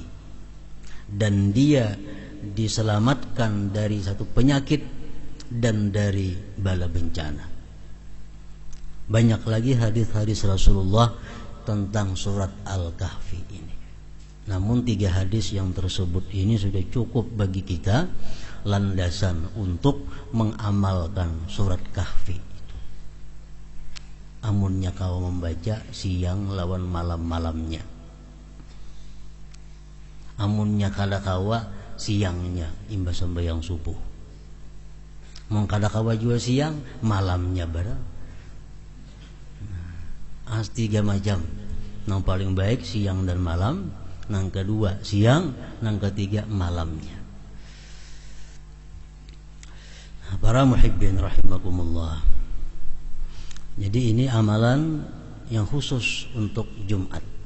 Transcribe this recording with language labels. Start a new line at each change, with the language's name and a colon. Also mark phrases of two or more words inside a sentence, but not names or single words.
Indonesian: Dan dia diselamatkan dari satu penyakit dan dari bala bencana. Banyak lagi hadis-hadis Rasulullah tentang surat Al-Kahfi ini. Namun 3 hadis yang tersebut ini sudah cukup bagi kita landasan untuk mengamalkan surat Kahfi itu.
Banjar: Amunnya kau membaca siang lawan malam-malamnya. Amunnya kada kawa siangnya imbas sembahyang subuh. Mengkada kawa juga siang malamnya barang.
Indonesian: As 3 macam. Yang paling baik siang dan malam, yang kedua siang, yang ketiga malamnya. Para muhibbin rahimakumullah. Jadi ini amalan yang khusus untuk Jumat.